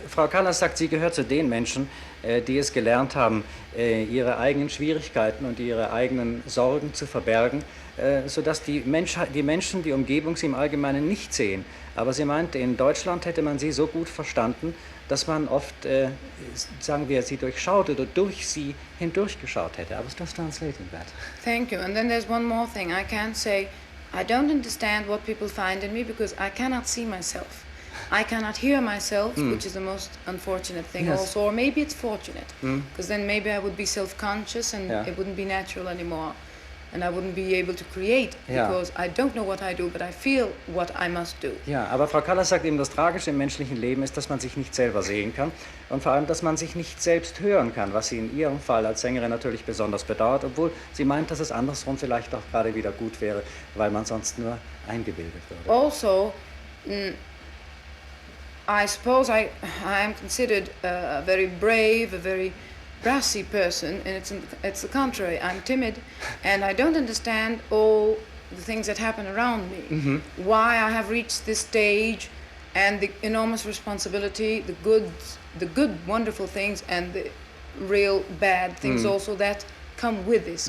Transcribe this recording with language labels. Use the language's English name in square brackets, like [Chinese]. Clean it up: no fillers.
[German] Frau Callas sagt, sie gehört zu den Menschen, die es gelernt haben, ihre eigenen Schwierigkeiten und ihre eigenen Sorgen zu verbergen, sodass die Menschen, die Umgebung, sie im Allgemeinen nicht sehen. Aber sie meint, in Deutschland hätte man sie so gut verstanden, dass man oft, sagen wir, sie durchschaut oder durch sie hindurchgeschaut hätte. [English] I was just translating that. Thank you. And then there's one more thing. I can't say, I don't understand what people find in me because I cannot see myself. I cannot hear myself, which is the most unfortunate thing also, or maybe it's fortunate, because then maybe I would be self-conscious and it wouldn't be natural anymore, and I wouldn't be able to create, because I don't know what I do, but I feel what I must do. [German] Ja, aber Frau Callas sagt eben, das Tragische im menschlichen Leben ist, dass man sich nicht selber sehen kann und vor allem, dass man sich nicht selbst hören kann, was sie in ihrem Fall als Sängerin natürlich besonders bedauert, obwohl sie meint, dass es andersrum vielleicht auch gerade wieder gut wäre, weil man sonst nur eingebildet würde. [English] Also, I suppose I am considered a very brave, a very brassy person, and it's the contrary. I'm timid, and I don't understand all the things that happen around me. Why I have reached this stage, and the enormous responsibility, the good, wonderful things, and the real bad things also that come with this.